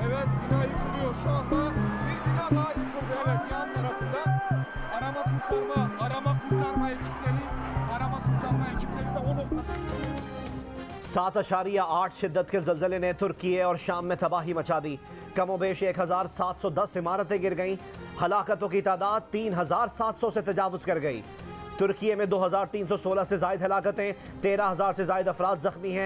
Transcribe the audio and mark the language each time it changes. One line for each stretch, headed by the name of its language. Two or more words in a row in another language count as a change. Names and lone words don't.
Turkish: Evet, bina yıkılıyor şu anda. Bir bina daha yıkıldı, evet, yan tarafında. Arama kurtarma ekipleri de o noktada.
Urdu: 7.8 شدت کے زلزلے نے ترکی اور شام میں تباہی مچا دی. کم و بیش 1710 عمارتیں گر گئیں. ہلاکتوں کی تعداد 3700 سے تجاوز کر گئی. ترکی میں 2316 سے زائد ہلاکتیں، 13000 سے زائد افراد زخمی ہیں.